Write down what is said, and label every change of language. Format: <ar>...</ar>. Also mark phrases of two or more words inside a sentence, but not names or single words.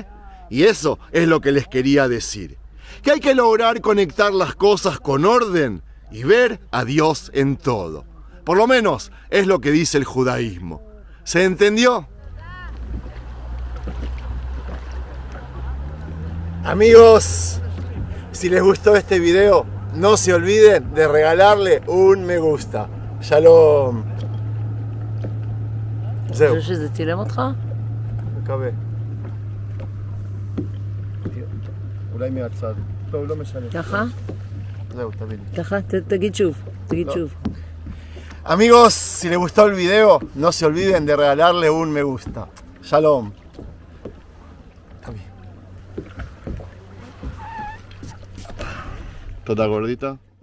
<es>Y eso es lo que les quería decir. Que hay que lograr conectar las cosas con orden y ver a Dios en todo. Por lo menos es lo que dice el judaísmo. ¿Se entendió? Amigos, si les gustó este video, no se olviden de regalarle un me gusta. Shalom. זהו.</es> <he>שזה צילם אותך? מקווה. אולי מהצד. טוב, לא משנה. ככה? זהו, תביא לי. ככה? תגיד שוב. תגיד שוב.</he> <es>Amigos, si les gustó el video, no se olviden de regalarle un me gusta. Shalom. Toda gordita.</es>